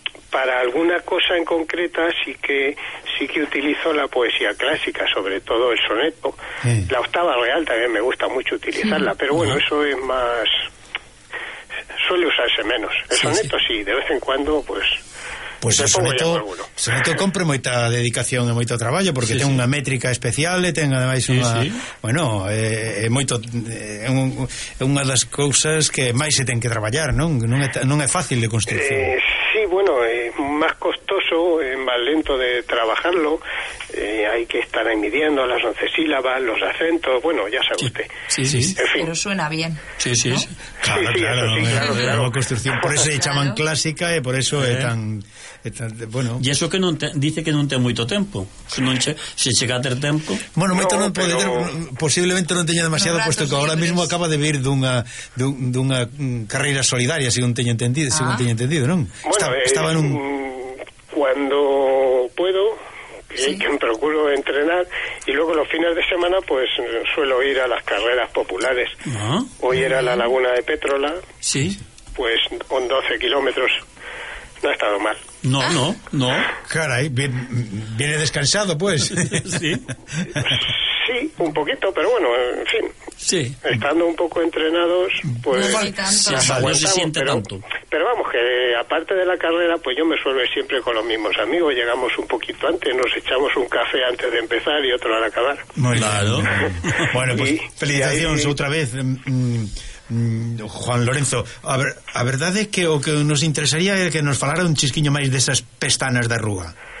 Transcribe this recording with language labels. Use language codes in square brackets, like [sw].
[es] Para alguna cosa en concreta sí que utilizo la poesía clásica, sobre todo el soneto. Sí. La octava real también me gusta mucho utilizarla, sí. Pero bueno, eso es más, suele usarse menos. El soneto sí, de vez en cuando pues. [gl] Pues el soneto compre moita dedicación e moito traballo, porque ten unha métrica especial e ten ademais unha... Bueno, é moito... É unha das cousas que máis se ten que traballar, non? Non é fácil de construir. Sí, bueno, é máis costoso, é máis lento de trabajarlo, hai que estar aí [es] midiendo las 11 sílabas, los acentos, bueno, ya sabe usted. Pero suena bien. Sí, sí, ¿no? Sí. Claro, construcción. Por eso se llaman clásica y por eso es tan... Bueno. Y eso que dice que no tiene mucho tiempo. Si llega a tener tiempo. Bueno, posiblemente no tenga demasiado, puesto que ahora mismo acaba de vivir de una carrera solidaria, según tengo entendido, ¿no? Bueno, estaba en un... Cuando puedo, que me procuro entrenar, y luego los fines de semana, pues suelo ir a las carreras populares. ¿Ah? Hoy era la Laguna de Pétrola. Sí. Pues con 12 kilómetros. No ha estado mal. No. Caray, viene descansado, pues. Sí, un poquito, pero bueno, en fin. Sí. Estando un poco entrenados, pues... No se siente tanto. Pero vamos, que aparte de la carrera, pues yo me suelo ir siempre con los mismos amigos. Llegamos un poquito antes, nos echamos un café antes de empezar y otro al acabar. Muy claro. Bueno, pues felicitaciones otra vez. [gl] Juan Lorenzo, a verdad es que o que nos interesaría é que nos falara un chisquiño máis desas pestanas de arruga.